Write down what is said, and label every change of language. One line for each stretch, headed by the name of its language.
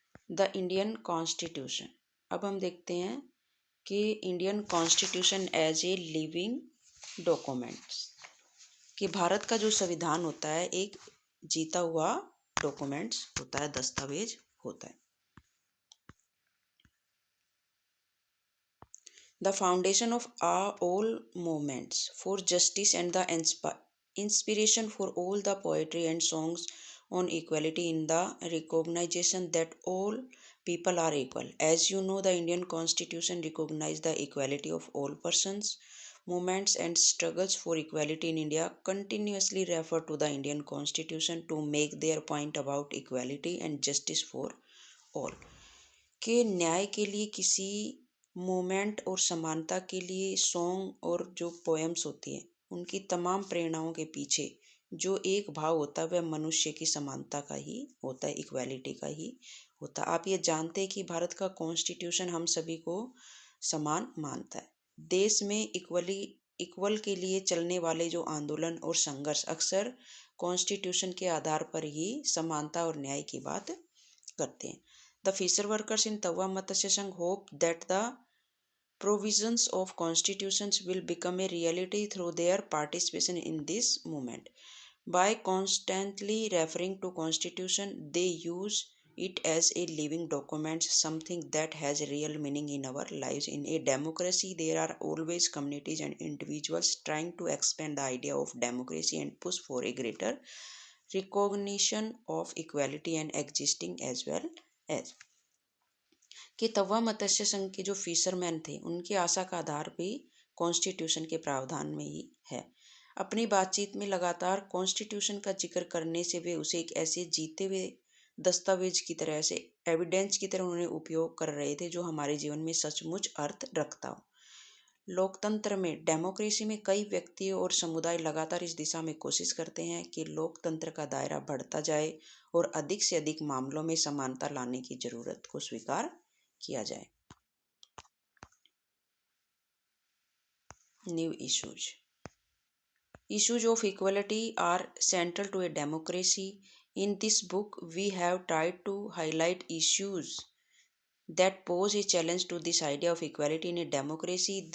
Hindi: The Indian constitution. अब हम देखते हैं कि Indian constitution as a living documents, कि भारत का जो संविधान होता है एक जीता हुआ डॉक्यूमेंट्स होता है, दस्तावेज होता है।
English: The foundation of all movements for justice and the inspiration for all the poetry and songs on equality in the recognition that all people are equal. As you know, the Indian Constitution recognizes the equality of all persons. Movements and struggles for equality in India continuously refer to the Indian Constitution to make their point about equality and justice for all.
Hindi: के न्याय के लिए किसी movement और समानता के लिए song और जो पोएम्स होती हैं उनकी तमाम प्रेरणाओं के पीछे जो एक भाव होता है वह मनुष्य की समानता का ही होता है, इक्वालिटी का ही होता है। आप ये जानते हैं कि भारत का कॉन्स्टिट्यूशन हम सभी को समान मानता है। देश में इक्वल के लिए चलने वाले जो आंदोलन और संघर्ष अक्सर कॉन्स्टिट्यूशन के आधार पर ही समानता और न्याय की बात करते हैं।
English: The fisher workers in Tawa Matsya Sangh hope that the provisions of constitutions will become a reality through their participation in this movement. By constantly referring to constitution, they use it as a living document, something that has real meaning in our lives. In a democracy, there are always communities and individuals trying to expand the idea of democracy and push for a greater recognition of equality and existing as well as
Hindi: कि तवा मत्स्य संघ के जो fisherman थे उनकी आशा का आधार भी constitution के प्रावधान में ही है। अपनी बातचीत में लगातार कॉन्स्टिट्यूशन का जिक्र करने से वे उसे एक ऐसे जीते हुए दस्तावेज की तरह से एविडेंस की तरह उन्हें उपयोग कर रहे थे जो हमारे जीवन में सचमुच अर्थ रखता हो। लोकतंत्र में डेमोक्रेसी में कई व्यक्ति और समुदाय लगातार इस दिशा में कोशिश करते हैं कि लोकतंत्र का दायरा बढ़ता जाए और अधिक से अधिक मामलों में समानता लाने की जरूरत को स्वीकार किया जाए।
English: New issues of equality are central to a democracy. In this book, we have tried to highlight issues that pose a challenge to this idea of equality in a democracy.